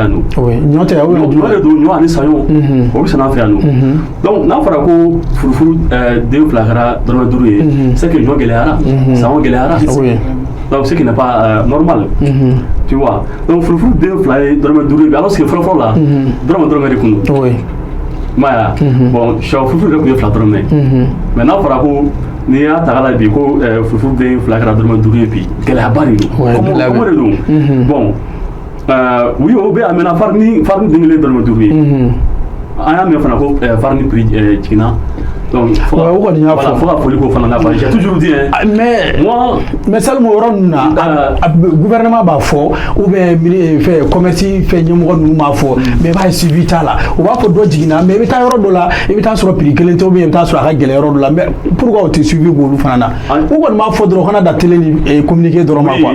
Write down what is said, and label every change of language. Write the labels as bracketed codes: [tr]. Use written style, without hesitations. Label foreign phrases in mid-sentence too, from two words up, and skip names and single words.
[bm] yan nɔ ɲɔ tɛ ɲɔ de don ɲɔ ani saɲɔ o bɛ sɛnɛ an fɛ yan nɔ donc n'a fɔra ko furufuru 2 fila kɛra dɔrɔmɛ 5 ye [fr] c'est que [bm] ɲɔ gɛlɛyara saɲɔ gɛlɛyara donc [fr] ce qui n'est pas normal tu vois [bm] donc furufuru 2 fila ye dɔrɔmɛ 5 ye [fr] alors que [bm] fɔlɔ la dɔrɔmɛ de kun don maya bon sɔ furufuru de kun ye 2 dɔrɔmɛ mais n'a fɔra ko n'i y'a ta k'a la bi ko furufuru 2 fila kɛra dɔrɔmɛ 5 ye bi gɛlɛyaba de don kɔngɔ de don bon oui o bɛ a mɛnna farine den kelen dɔrɔmɛ 5 ye an y'a mɛn fana ko [fr] farine prix [bm] jiginna donc fo ka foli k'o fana la [fr] j'ai toujours dit [bm] mais Salimu yɔrɔ ninnu na gouvernement b'a fɔ [fr] ou bien [bm] fɛn commerce fɛn ɲɛmɔgɔ ninnu b'a fɔ mais i b'a ye suivi t'a la u b'a fɔ dɔ jiginna mais i bɛ taa yɔrɔ dɔ la i bɛ taa sɔrɔ prix kelen tɛ [fr] ou bien [bm] i bɛ taa sɔrɔ a ka gɛlɛn yɔrɔ dɔ la [fr] mais pourquoi [bm] o tɛ suivi k'olu fana na u kɔni b'a fɔ dɔrɔn kana da télé ni communiqué dɔrɔn ma quoi.